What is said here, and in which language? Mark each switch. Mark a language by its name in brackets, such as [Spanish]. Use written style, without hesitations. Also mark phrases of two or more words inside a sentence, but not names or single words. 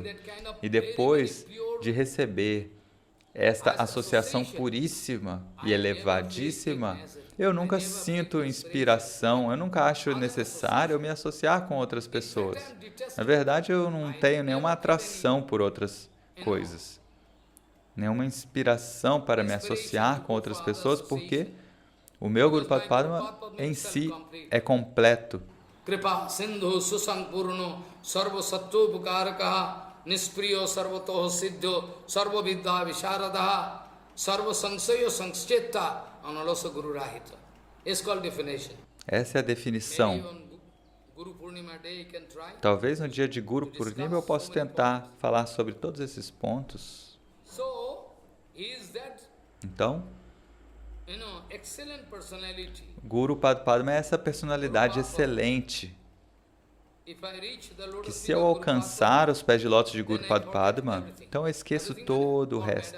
[Portuguese] E depois de receber esta associação puríssima e elevadíssima, eu nunca sinto inspiração, eu nunca acho necessário eu me associar com outras pessoas. Na verdade, eu não tenho nenhuma atração por outras coisas, nenhuma inspiração para me associar com outras pessoas, porque o meu Guru Padma em si é completo. [Sanskrit] कृपा सिन्धु सुसम्पूर्णो सर्व सत्त्व निस्पृयो सर्वतो सिद्धो सर्व विद्या विशारदः सर्व संशयो संछेत्ता अनलस गुरु रहित. [English] It's called definition. [Portuguese] Essa é a definição. Talvez no dia de Guru Purnima eu possa tentar falar sobre todos esses pontos. Então, Guru Padma é essa personalidade excelente, que se eu alcançar os pés de lótus de Guru Padma, então eu esqueço todo o resto.